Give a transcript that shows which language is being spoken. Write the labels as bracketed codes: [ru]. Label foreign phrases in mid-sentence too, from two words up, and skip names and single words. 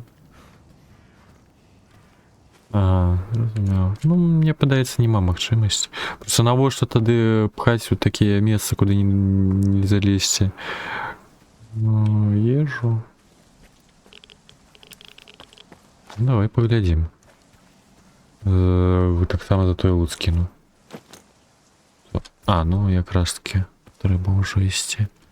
[be] Разумею. Ну, мне падаецца, няма магчымасці. Просто навошта тады пхаць у такія месцы, куды не залезці. Ну, ежу. Давай паглядзім. [uk] Так само за той лут скину. [be] Ну якраз таки треба ўжо ісці.